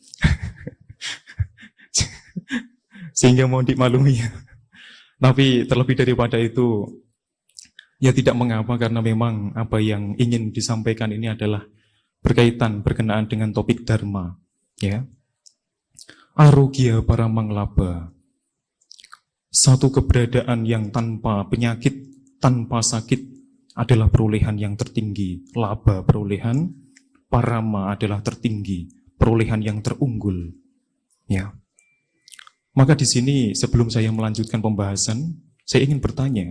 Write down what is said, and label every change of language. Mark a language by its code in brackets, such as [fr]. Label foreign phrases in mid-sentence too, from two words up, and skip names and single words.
[id] Sehingga mohon dimaklumi ya. Tapi terlebih daripada itu, ya tidak mengapa, karena memang apa yang ingin disampaikan ini adalah berkenaan dengan topik Dharma. Ya. [pi] Arogya paramang labha. [id] Satu keberadaan yang tanpa penyakit, tanpa sakit adalah perolehan yang tertinggi. Labha perolehan, parama adalah tertinggi, perolehan yang terunggul. Ya. Maka di sini sebelum saya melanjutkan pembahasan, saya ingin bertanya.